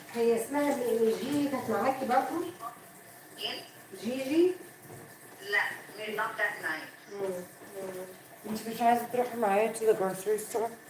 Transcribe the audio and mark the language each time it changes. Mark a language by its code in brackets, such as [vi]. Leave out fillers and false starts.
[ar] هي اسمها جيجي كانت معاكي برضه؟ مين؟ جيجي؟ لا [en] not that night. [ar] انت مش عايزة تروحي معايا [en] to the grocery store?